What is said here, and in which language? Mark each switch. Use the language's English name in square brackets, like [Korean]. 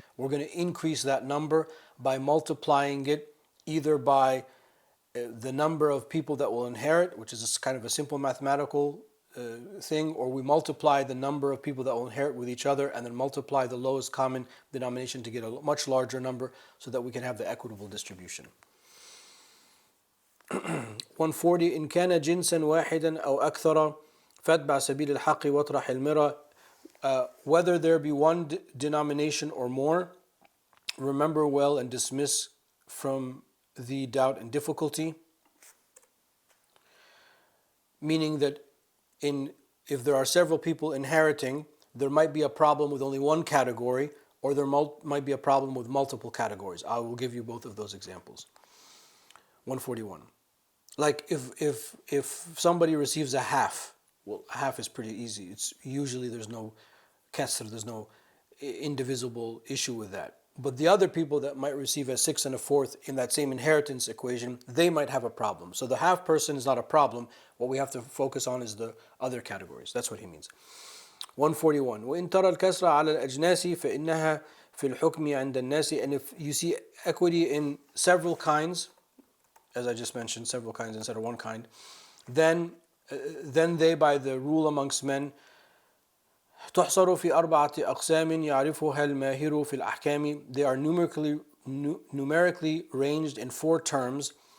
[English] We're going to increase that number by multiplying it either by the number of people that will inherit, which is kind of a simple mathematical thing, or we multiply the number of people that will inherit with each other and then multiply the lowest common denomination to get a much larger number so that we can have the equitable distribution. 140. [Arabic] إن كان جنسا واحدا أو أكثر فاتبع سبيل الحق واطرح المرى. [English] Whether there be one denomination or more, remember well and dismiss from the doubt and difficulty. Meaning that if there are several people inheriting, there might be a problem with only one category, or there might be a problem with multiple categories. I will give you both of those examples. 141. Like if somebody receives a half, well, half is pretty easy. It's usually there's no kasr, there's no indivisible issue with that. But the other people that might receive a 6 and a 4th in that same inheritance equation, they might have a problem. So the half person is not a problem. What we have to focus on is the other categories. That's what he means. 141. [Arabic] وإن ترى الكسر على الأجناس فإنها في الحكم عند الناس. [English] And if you see equity in several kinds, as I just mentioned, several kinds instead of one kind, then they, by the rule amongst men, [Arabic] تحصر في أربعة أقسام يعرفها الماهر في الأحكام. [English] They are numerically ranged in 4 terms.